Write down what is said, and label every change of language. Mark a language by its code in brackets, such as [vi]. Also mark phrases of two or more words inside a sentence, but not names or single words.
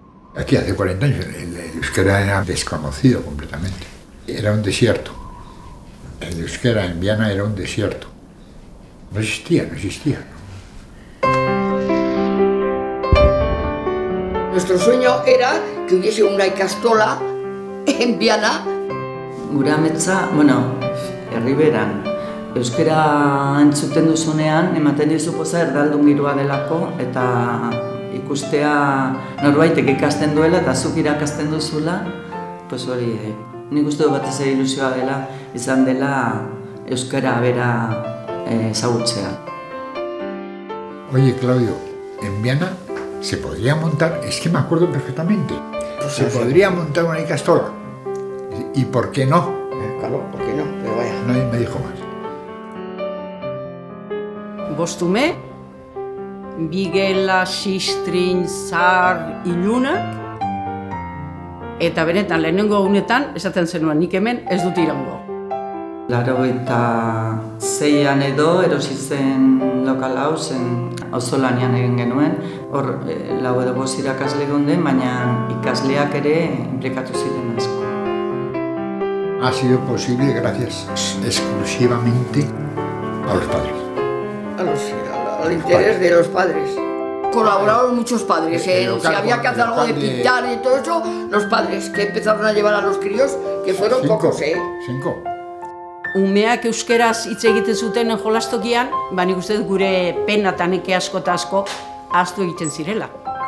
[es] Aquí hace 40 años el euskera era desconocido completamente. Era un desierto. El euskera en Viana era un desierto. No existía. Nuestro sueño era que hubiese una ikastola en Viana. [eu] Gure ametsa, herriberan, euskera entzuten duzunean, ematen dizu poza erdaldun giroa delako, eta ikustea norbaitek ikasten duela eta zuk irakasten duzula, pues hori, nik uste dut batez ere ilusioa dela, izan dela euskara bera ezagutzea. [es] Oye, Claudio, en Viana se podría montar, es que me acuerdo perfectamente, se podría montar una ikastola. ¿Y por qué no? Claro, ¿por qué no? Pero vaya. Nadie me dijo más. [eu] Bostume, bigela, sistrin, zar, ilunak, eta benetan lehenengo unetan esaten zenuen nik hemen ez dut iraungo. 86an edo erosi zen lokal hau zen auzolanean egin genuen. Hor 4 edo 5 irakasle geunden, baina ikasleak ere inplikatu ziren asko. [es] Ha sido posible gracias exclusivamente a los padres. Al interés de los padres. Colaboraron muchos padres, si había que hacer algo de pintar y todo eso, los padres que empezaron a llevar a los críos, que fueron pocos, 5. [eu] Umeak euskeraz hitz egiten zuten jolastokian, nik uste dut gure pena eta neke asko eta asko ahaztu egiten zirela.